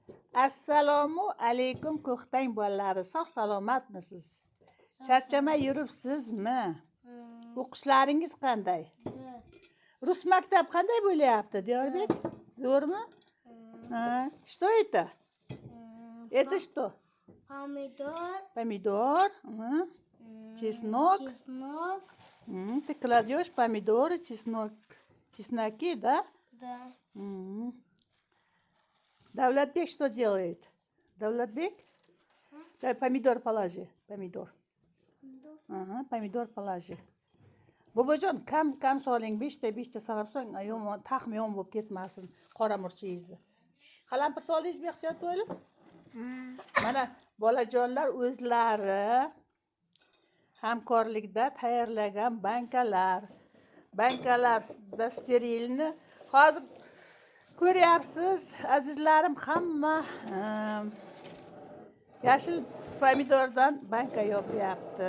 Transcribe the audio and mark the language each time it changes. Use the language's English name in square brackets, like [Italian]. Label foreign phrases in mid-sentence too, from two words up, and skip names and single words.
[Uzbek] Assalomu alaykum ko'ktang bolalari. Sog' salomatmisiz? Charchamay yuribsizmi? O'qishlaringiz qanday? Rus maktab qanday bo'layapti, Diyorbek? Zo'rmi? [Russian] Что это? Это что? Помидор. Чеснок. Ты кладешь помидоры, чесноки, да? Да. Davlatbek что делает? Davlatbek? Да, помидор положи. Помидор. Помidor положи. [Uzbek] Bobojon, kam soling, 5ta sanab so'ng, yomon, taxmi yomon bo'lib ketmasin, qora murchingizni. Qalampir soldingizmi ehtiyot bo'lib? Mana bolajonlar o'zlari hamkorlikda tayyorlagan bankalarda sterilni hozir ko'ryapsiz, azizlarim, hamma yashil pomidordan banka yopyapti.